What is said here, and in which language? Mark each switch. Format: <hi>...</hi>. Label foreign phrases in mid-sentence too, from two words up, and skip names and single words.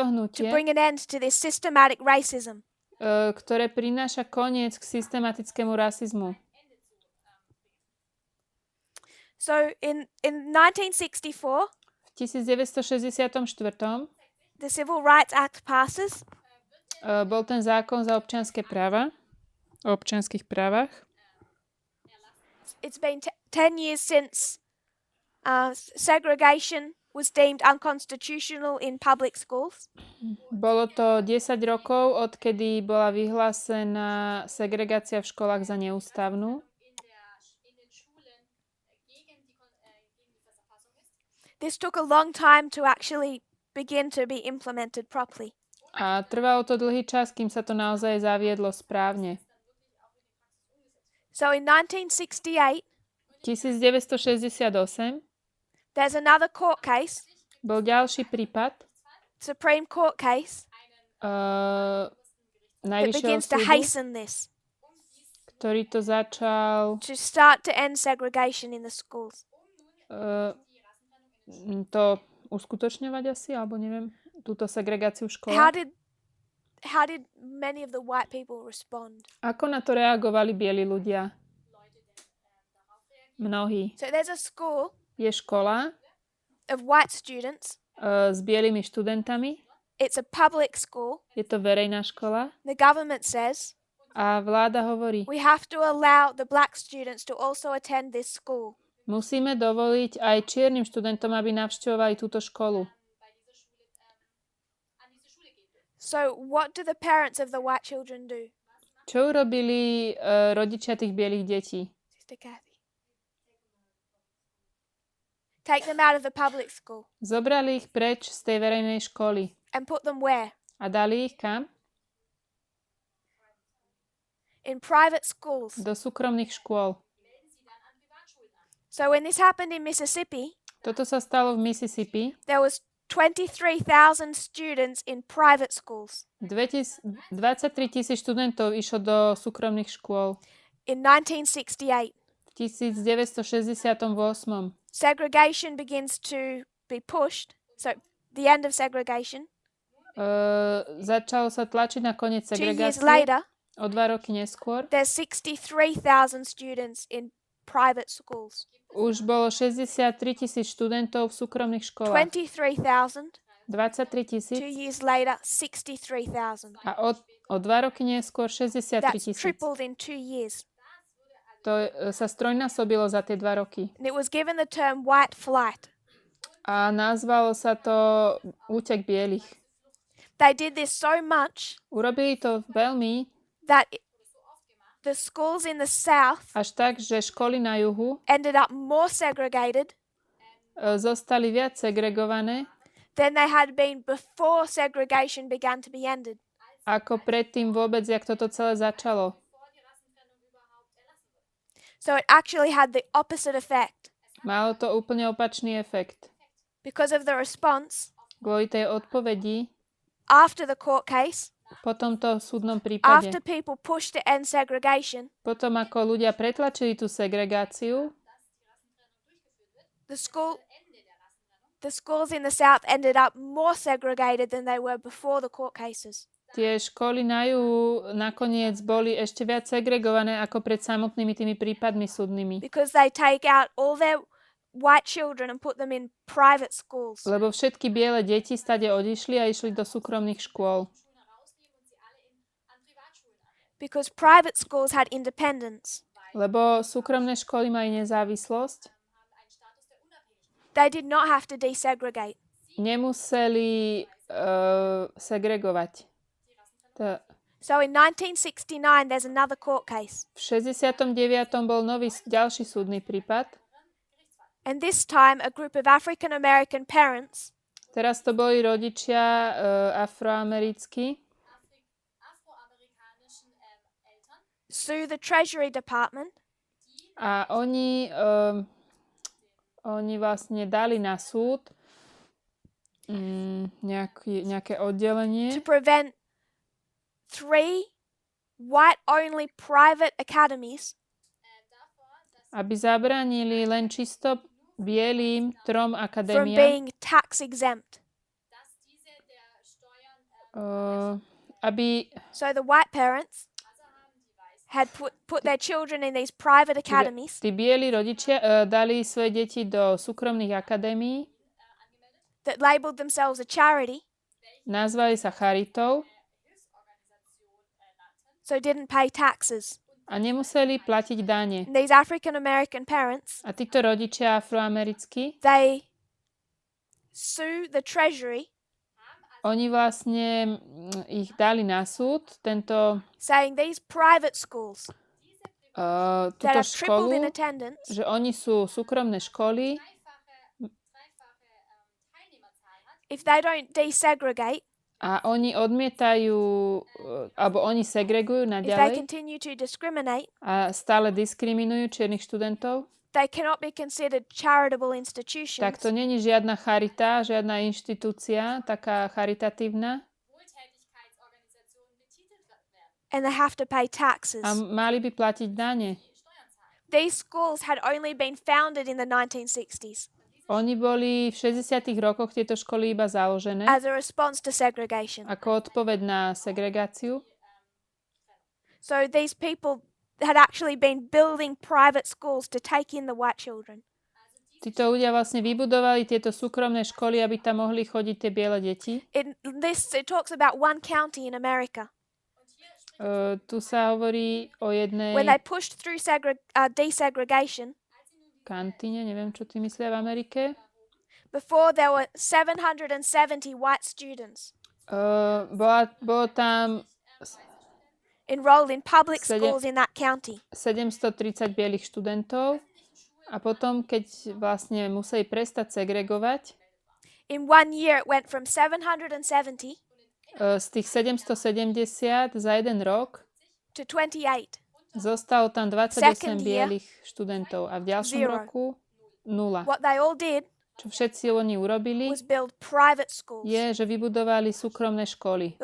<en>to</en> <sk>hnutie,</sk> <en>bring an end to this systematic racism.</en> <sk>ktoré prináša koniec k systematickému rasizmu.</sk> <en>So in 1964,</en> <sk>V 1964</sk> <en>the Civil Rights Act passes,</en> <sk>bol ten zákon za občianske práva, o občianskych právach.</sk> <en>it's been 10 years since segregation was deemed unconstitutional in public schools.</en> <sk>Bolo to 10 rokov, odkedy bola vyhlásená segregácia v školách za neústavnú.</sk> <en>This took a long time to actually begin to be implemented properly.</en> <sk>A trvalo to dlhý čas, kým sa to naozaj zaviedlo správne.</sk> <en>So in 1968,</en> <sk>1968</sk> <en>there's another court case,</en> <sk>bol ďalší prípad</sk> <en>Supreme Court case, that</en> <sk>Najvyššieho</sk> <en>begins to</en> <sk>súdu,</sk> <en>hasten this,</en> <sk>ktorý to začal</sk> <en>to start to end segregation in the schools.</en> <sk>to uskutočňovať asi, alebo neviem, túto segregáciu v škole.</sk> <en>How did many of the white people respond?</en> <sk>Ako na to reagovali bieli ľudia? Mnohí.</sk> <en>So there's a school</en> <sk>Je škola</sk> <en>of white students.</en> <sk>s bielými študentami.</sk> <en>It's a public school.</en> <sk>Je to verejná škola.</sk> <en>The government says</en> <sk>A vláda hovorí,</sk> <en>we have to allow the black students to also attend this school.</en> <sk>musíme dovoliť aj čiernym študentom, aby navštevovali túto školu.</sk> <en>So what do the parents of the white children do?</en> <sk>Čo urobili rodičia tých bielých detí?</sk> <en>Sister Kathy. Take them out of the public school</en> <sk>Zobrali ich preč z tej verejnej školy</sk> <en>and put them where?</en> <sk>a dali ich kam?</sk> <en>In private schools.</en> <sk>Do súkromných škôl.</sk> <en>So when this happened in Mississippi,</en> <sk>Toto sa stalo v Mississippi.</sk> <en>there was 23,000 students in private schools.</en> <sk>23 000 študentov išlo do súkromných škôl.</sk> <en>In 1968,</en> <sk>V 1968.</sk> <en>segregation begins to be pushed. So the end of segregation.</en> <sk>Začalo sa tlačiť na koniec</sk> <en>2 years</en> <sk>segregácie.</sk> <en>later,</en> <sk>O 2 roky neskôr</sk> <en>there's 63,000 students in private schools.</en> <sk>už bolo 63 000 študentov v súkromných školách.</sk> <en>23,000.</en> <sk>23</sk> <en>2</en> <sk>000</sk> <en>years later, 63,000.</en> <sk>a o 2 roky neskôr 63</sk> <en>That's</en> <sk>000.</sk> <en>tripled in 2 years.</en> <sk>To sa strojnásobilo za tie 2 roky.</sk> <en>And it was given the term white flight.</en> <sk>A nazvalo sa to útek bielých.</sk> <en>They did this so much</en> <sk>Urobili to veľmi,</sk> <en>that the schools in the south</en> <sk>až tak, že školy na juhu</sk> <en>ended up more segregated</en> <sk>zostali viac segregované,</sk> <en>than they had been before segregation began to be ended.</en> <sk>ako predtým vôbec, jak toto celé začalo.</sk> <en>So it actually had the opposite effect.</en> <sk>Malo to úplne opačný efekt.</sk> <en>Because of the response,</en> <sk>Kvôli tej odpovedi</sk> <en>after the court case,</en> <sk>po tomto súdnom prípade,</sk> <en>after people pushed to end segregation,</en> <sk>potom ako ľudia pretlačili tú segregáciu,</sk> <en>the schools in the south ended up more segregated than they were before the court cases.</en> <sk>tie školy na juhu nakoniec boli ešte viac segregované ako pred samotnými tými prípadmi súdnymi.</sk> <en>Because they take out all their white children and put them in private schools.</en> <sk>Lebo všetky biele deti stade odišli a išli do súkromných škôl.</sk> <en>Because private schools had independence.</en> <sk>Lebo súkromné školy mali nezávislosť.</sk> <en>They did not have to desegregate.</en> <sk>Nemuseli segregovať.</sk> <en>So in 1969 there's another court case.</en> <sk>V 69. bol nový ďalší súdny prípad.</sk> <en>And this time a group of African American parents</en> <sk>Teraz to boli rodičia afroamerickí.</sk> <en>sue the Treasury Department</en> <sk>A oni vlastne dali na súd nejaké oddelenie,</sk> <en>to prevent 3 white-only private academies</en> <sk>aby zabránili len čisto bielým 3</sk> <en>from</en> <sk>akadémiám,</sk> <en>being tax exempt.</en> <sk>aby</sk> <en>So the white parents had put their children in these private academies</en> <sk>tí bieli rodičia dali svoje deti do súkromných akadémií,</sk> <en>that labeled themselves a charity,</en> <sk>nazvali sa charitou</sk> <en>so didn't pay taxes.</en> <sk>a nemuseli platiť dane.</sk> <en>And these African American parents,</en> <sk>A títo rodičia afroamerickí,</sk> <en>they sue the Treasury</en> <sk>oni vlastne ich dali na súd,</sk> <en>saying these private schools that</en> <sk>túto</sk> <en>have tripled in</en> <sk>školu,</sk> <en>attendance</en> <sk>že oni sú súkromné školy,</sk> <en>if they don't desegregate,</en> <sk>a oni odmietajú, alebo oni segregujú</sk> <en>if they</en> <sk>naďalej</sk> <en>continue to discriminate,</en> <sk>a stále diskriminujú čiernych študentov,</sk> <en>they cannot be considered charitable institutions</en> <sk>tak to není žiadna charita, žiadna inštitúcia, taká charitatívna</sk> <en>and they have to pay taxes.</en> <sk>a mali by platiť dane.</sk> <en>These schools had only been founded in the 1960s</en> <sk>Oni boli v 60. rokoch tieto školy iba založené</sk> <en>as a response to segregation.</en> <sk>ako odpoveď na segregáciu.</sk> <en>So these people had actually been building private schools to take in the white children.</en> <sk>Títo ľudia vlastne vybudovali tieto súkromné školy, aby tam mohli chodiť tie biele deti.</sk> <en>It talks about one county in America.</en> <sk>Tu sa hovorí o jednej</sk> <en>When they pushed through desegregation,</en> <sk>kantíne, neviem, čo ty myslia v Amerike.</sk> <en>before there were 770 white students.</en> <sk>Bolo tam</sk> <en>enrolled in public</en> <sk>Sedem-</sk> <en>schools in that county.</en> <sk>730 bielých študentov a potom, keď vlastne museli prestať segregovať,</sk> <en>In 1 year, it went from 770</en> <sk>z tých 770 za jeden rok</sk> <en>to 28.</en> <sk>zostalo tam 28</sk> <en>Second year,</en> <sk>bielých študentov a v ďalšom</sk> <en>zero.</en> <sk>roku 0.</sk> <en>What they all did</en> <sk>Čo všetci oni urobili,</sk> <en>was build private schools</en> <sk>je, že vybudovali súkromné školy.</sk>